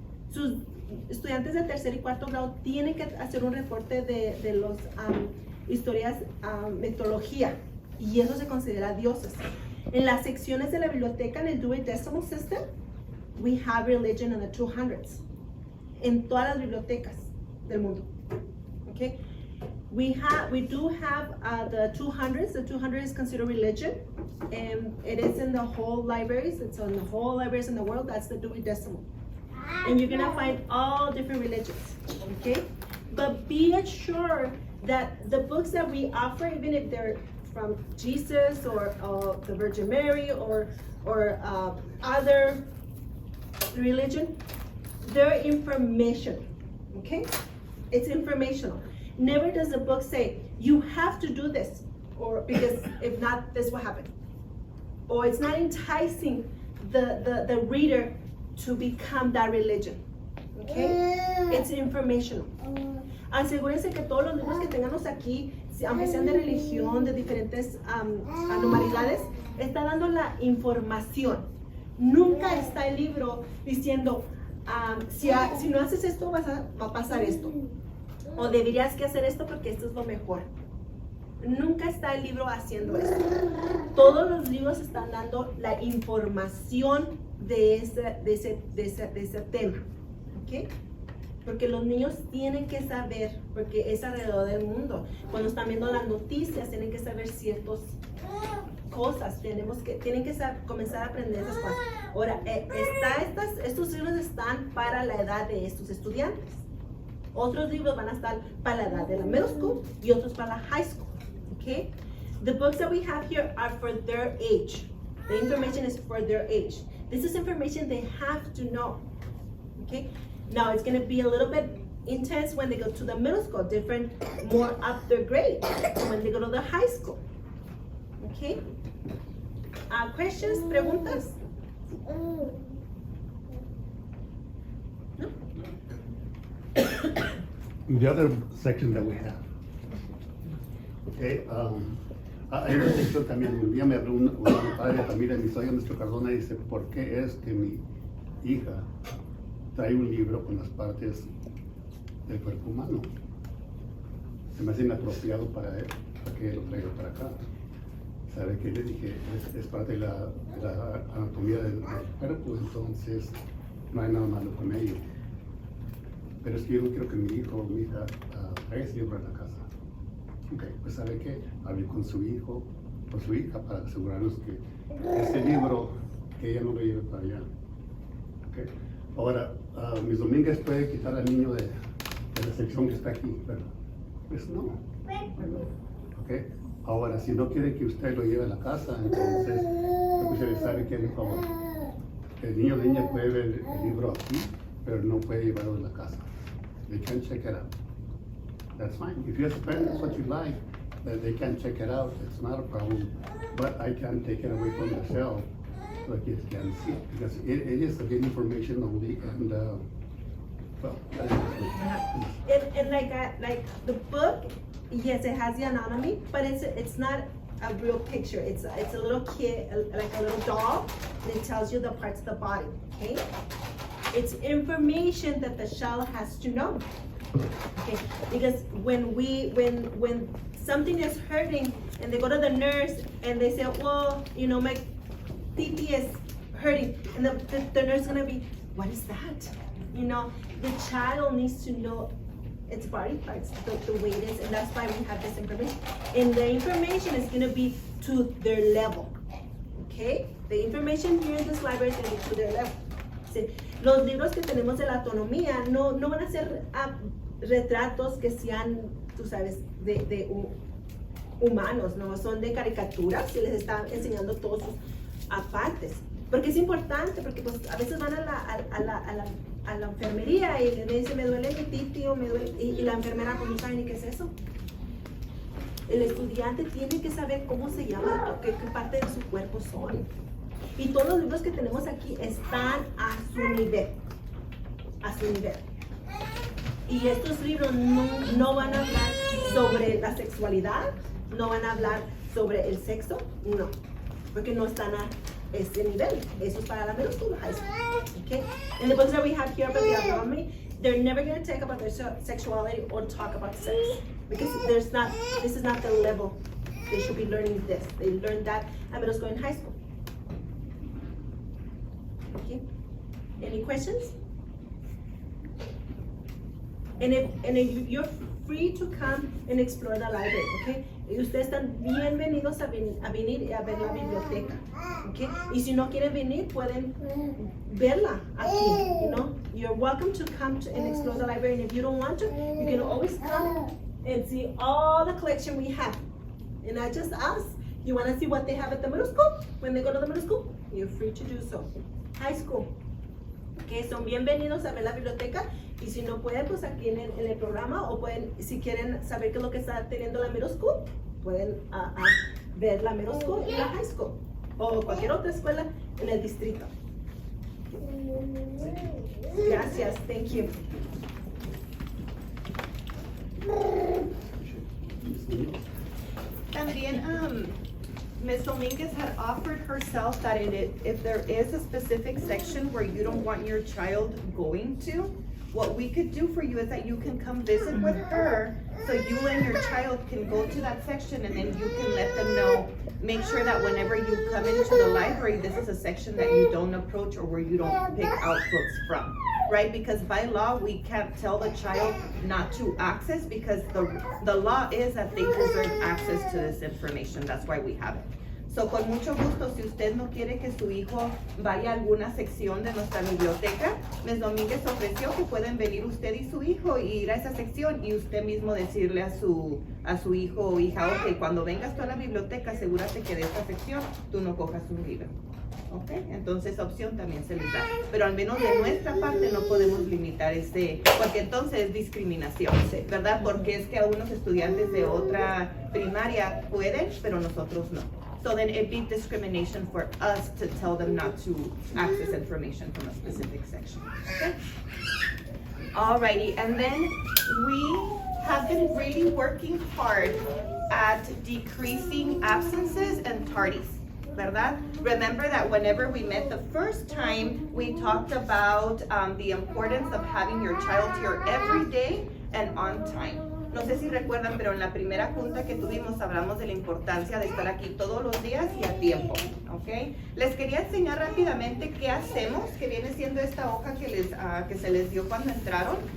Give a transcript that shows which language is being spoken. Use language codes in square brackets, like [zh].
[es] Sus estudiantes de tercer y cuarto grado tienen que hacer un reporte de los historias, mitología, y eso se considera dioses. En las secciones de la biblioteca, en el [en] Dewey Decimal System, we have religion in the 200s. [es] En todas las bibliotecas del mundo. [en] Okay? We do have the 200s. The 200 is considered religion, and it is in the whole libraries. It's on the whole libraries in the world. That's the Dewey Decimal. And you're gonna find all different religions, okay? But be assured that the books that we offer, even if they're from Jesus or the Virgin Mary or other religion, they're information, okay? It's informational. Never does the book say, you have to do this, or because if not, this will happen. Or it's not enticing the reader to become that religion, okay? It's informational. [es] Asegúrense que todos los libros que tengamos aquí, aunque sean de religión, de diferentes anormalidades, está dando la información. Nunca está el libro diciendo, si no haces esto, va a pasar esto. O deberías que hacer esto porque esto es lo mejor. Nunca está el libro haciendo eso. Todos los libros están dando la información de ese tema, ¿ok? Porque los niños tienen que saber, porque es alrededor del mundo. Cuando están viendo las noticias, tienen que saber ciertas cosas. Tienen que comenzar a aprender esas cosas. Ahora, estos libros están para la edad de estos estudiantes. Otros libros van a estar para la edad de la middle school y otros para la high school. [en] Okay? The books that we have here are for their age. The information is for their age. This is information they have to know. okay? Now, it's gonna be a little bit intense when they go to the middle school, different, more up their grade, when they go to the high school, okay? Questions, preguntas? No? The other section that we have. [es] Okay, hay una sección también, un día me habló un padre de familia, mi soy Mr. Cardona, y dice, ¿por qué es que mi hija trae un libro con las partes del cuerpo humano? Se me hace inapropiado para él, para que lo traiga para acá. ¿Sabe qué? Le dije, es parte de la anatomía del cuerpo, entonces no hay nada malo con ello. Pero es que yo no quiero que mi hijo o mi hija traiga ese libro a la casa. Ok, pues ¿sabe qué? Hablé con su hijo o su hija para asegurarnos que ese libro, que ella no lo lleve para allá. Okay. Ahora, Miss Domínguez puede quitar al niño de la sección que está aquí, ¿verdad? Pues no. Okay. Ahora, si no quiere que usted lo lleve a la casa, entonces, pues sabe que por favor, el niño o niña puede ver el libro aquí, pero no puede llevarlo a la casa. [en] They can check it out. That's fine. If you as a parent, that's what you like, that they can check it out, it's not a problem. But I can take it away from the shelf so the kids can see it, because it is a good information only, and well, that is And like the book, yes, it has the anatomy, but it's not a real picture. It's a little kid, like a little doll, and it tells you the parts of the body, okay? It's information that the child has to know. Okay, because when something is hurting and they go to the nurse and they say, well, you know, my titi is hurting, and the nurse is gonna be, what is that? You know, the child needs to know its body parts, the way it is, and that's why we have this information. And the information is gonna be to their level, okay? The information here in this library is gonna be to their level. [es] Sí. Los libros que tenemos de la autonomía no van a ser retratos que sean, tú sabes, de humanos, no son de caricaturas, y les está enseñando todos sus partes. Porque es importante, porque pues a veces van a la enfermería y le dicen, me duele mi titi o me duele, y la enfermera pues no sabe ni qué es eso. El estudiante tiene que saber cómo se llama, qué parte de su cuerpo son. Y todos los libros que tenemos aquí están a su nivel. A su nivel. Y estos libros no van a hablar sobre la sexualidad, no van a hablar sobre el sexo, no. Porque no están a este nivel. Eso es para la middle school, high school. Okay? [en] And the books that we have here about the anatomy, they're never going to talk about their sexuality or talk about sex. Because this is not the level. They should be learning this. They learn that at middle school and high school. Okay. Any questions? And if you're free to come and explore the library, okay? [es] Y ustedes están bienvenidos a venir a ver la biblioteca, okay? Y si no quieren venir, pueden verla aquí, [en] you know? You're welcome to come and explore the library, and if you don't want to, you can always come and see all the collection we have. And not just us. You want to see what they have at the middle school? When they go to the middle school, you're free to do so. High school. [es] Que son bienvenidos a ver la biblioteca, y si no pueden, pues aquí en el programa, o pueden, si quieren saber qué es lo que está teniendo la middle school, pueden ver la middle school y la high school, o cualquier otra escuela en el distrito. Gracias, [en] thank you. [es] También, Ms. [en] Dominguez had offered herself that if there is a specific section where you don't want your child going to, what we could do for you is that you can come visit with her, so you and your child can go to that section, and then you can let them know, make sure that whenever you come into the library, this is a section that you don't approach or where you don't pick out books from, right? Because by law, we can't tell the child not to access, because the law is that they deserve access to this information. That's why we have it. [es] So, con mucho gusto, si usted no quiere que su hijo vaya a alguna sección de nuestra biblioteca, Ms. Domínguez ofreció que pueden venir usted y su hijo y ir a esa sección, y usted mismo decirle a su hijo o hija, ok, cuando vengas tú a la biblioteca, asegúrate que de esta sección tú no cojas un libro. ¿ok? Entonces esa opción también se les da. Pero al menos de nuestra parte no podemos limitar porque entonces es discriminación, ¿verdad? Porque es que algunos estudiantes de otra primaria pueden, pero nosotros no. [en] So then it'd be discrimination for us to tell them not to access information from a specific section, okay? Alrighty, and then we have been really working hard at decreasing absences and tardies, ¿verdad? Remember that whenever we met the first time, we talked about the importance of having your child here every day and on time. [es] No sé si recuerdan, pero en la primera junta que tuvimos hablamos de la importancia de estar aquí todos los días y a tiempo, ¿ok? Les quería enseñar rápidamente qué hacemos, que viene siendo esta hoja que se les dio cuando entraron.